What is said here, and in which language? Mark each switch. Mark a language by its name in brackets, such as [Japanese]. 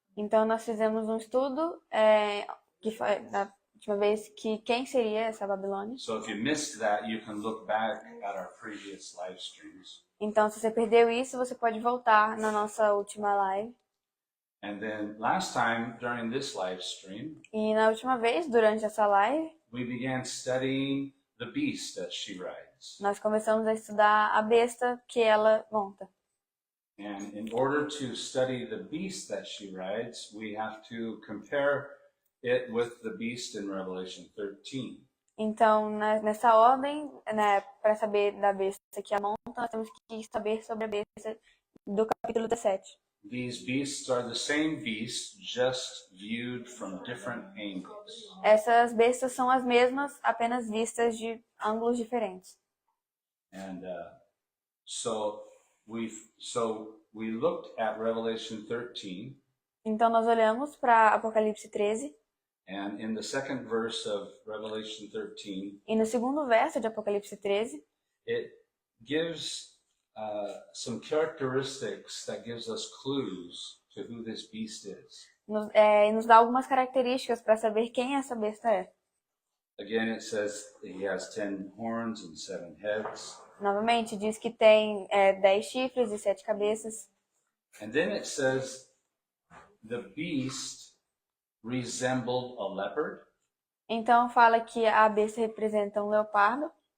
[Portuguese] Então nós fizemos um estudo que foi da última vez que quem seria essa Babilônia. [English] So if you missed that, you can look back at our previous live streams. [Portuguese] Então se você perdeu isso, você pode voltar na nossa última live. [English] And then last time during this live stream, [Portuguese] E na última vez, durante essa live, [English] we began studying the beast that she rides. [Portuguese] nós começamos a estudar a besta que ela monta. [English] And in order to study the beast that she rides, we have to compare it with the beast in Revelation 13. [Portuguese] Então, nessa ordem, né, para saber da besta que ela monta, nós temos que saber sobre a besta do capítulo 17. [English] These beasts are the same beast, just viewed from different angles. [Portuguese] Essas bestas são as mesmas, apenas vistas de ângulos diferentes. [English] And so we looked at Revelation 13. [Portuguese] Então nós olhamos para Apocalipse 13. [English] And in the second verse of Revelation 13, [Portuguese] e no segundo verso de Apocalipse 13, [English] it gives some characteristics that gives us clues to who this beast is. [Portuguese] Nos dá algumas características para saber quem essa besta é. [English] Again, it says he has 10 horns and 7 heads. [Portuguese] Novamente, diz que tem 10 chifres e 7 cabeças. [English] And then it says the beast resembled a leopard. [Portuguese] Então fala que a besta representa um leopardo.